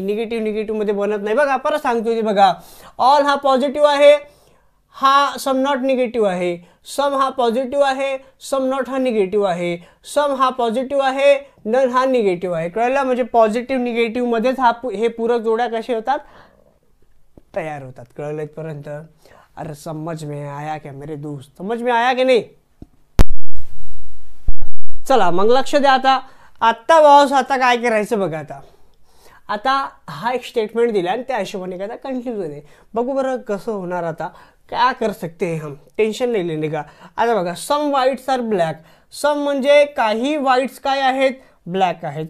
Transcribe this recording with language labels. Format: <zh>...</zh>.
<mr>Negative मध्ये बनत नाही. बघा परत सांगतो, बघा ऑल हा पॉझिटिव्ह आहे, हा सम नॉट निगेटिव्ह आहे. सम हा पॉझिटिव्ह आहे, सम नॉट हा निगेटिव्ह आहे. सम हा पॉझिटिव्ह आहे, नन हा निगेटिव्ह आहे. कळलं? म्हणजे पॉझिटिव्ह निगेटिव्ह मध्येच हे पूरक जोड्या कसे होतात, तयार होतात. कळलं इथपर्यंत?</mr> <hi>अरे समझ में आया क्या मेरे दोस्त, समझ में आया</hi> <mr>की नाही? चला मग लक्ष द्या. आता बॉस आता काय करायचं बघा. आता हा एक स्टेटमेंट दिला आणि त्या हिशोबाने काय कन्फ्युजन आहे. बघू बरं कसं होणार. आता</mr> <hi>क्या कर सकते हैं हम,</hi> <mr>टेन्शन नाही लेने का. आता बघा,</mr> <en>Some whites are black.</en> <mr>सम म्हणजे काही व्हाईट्स काय आहेत, ब्लॅक आहेत.</mr>